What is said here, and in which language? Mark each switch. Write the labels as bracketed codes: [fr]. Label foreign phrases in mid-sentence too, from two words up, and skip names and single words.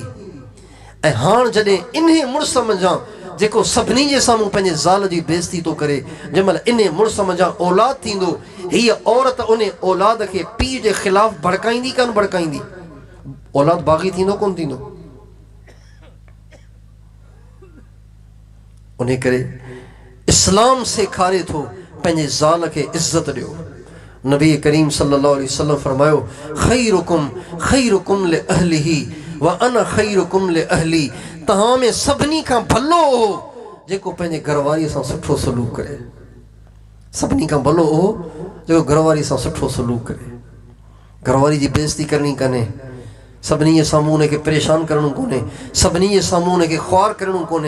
[sd] ऐं हाणे जॾहिं इन्हे मुड़ुस मंझां, जेको सभिनी जे साम्हूं पंहिंजे ज़ाल जी बेइज़ती थो करे, जंहिं महिल इन मुड़ुस मंझां औलाद थींदो, हीअ औरत उन औलाद खे पीउ जे ख़िलाफ़ भड़काईंदी कान भड़काईंदी? औलाद बाग़ी थींदो कोन थींदो? उन करे इस्लाम सेखारे थो, पंहिंजे ज़ाल खे इज़्ज़त ॾियो। नबी करीम [ar] صلى الله عليه وسلم [sd] फरमायो, [ar] خيركم لأهله وأنا خيركم لأهلي. [sd] तव्हां में सभिनी खां भलो हो जेको पंहिंजे घरवारीअ सां सुठो सलूक करे। सभिनी खां भलो हो जेको घरवारी सां सुठो सलूक करे। घरवारी जी बेइज़ती करणी कोन्हे, सभिनी जे साम्हूं उनखे परेशान करणो कोन्हे, सभिनी जे साम्हूं उनखे ख्वार करणो कोन्हे।